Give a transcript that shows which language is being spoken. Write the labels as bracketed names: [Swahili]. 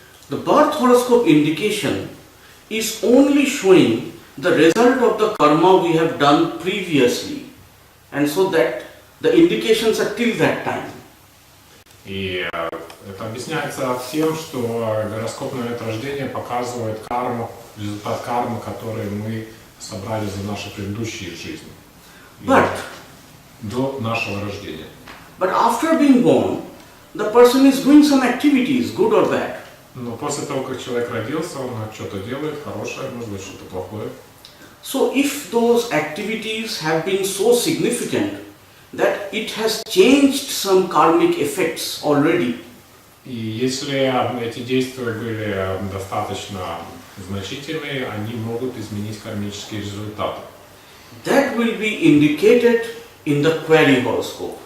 [English] The birth horoscope indication is only showing the result of the karma we have done previously, and so that the indications are till that time. [Russian] И это объясняется тем, что гороскоп на момент рождения показывает карму, результат кармы, который мы собрали за наши предыдущие жизни. До нашего рождения. [English] But after being born, the person is doing some activities, good or bad. [Russian] Но после того, как человек родился, он что-то делает, хорошее, может быть, что-то плохое. [English] So if those activities have been so significant that it has changed some karmic effects already, [Russian] И если эти действия были достаточно значительные, они могут изменить кармические результаты. [English] that will be indicated in the query horoscope.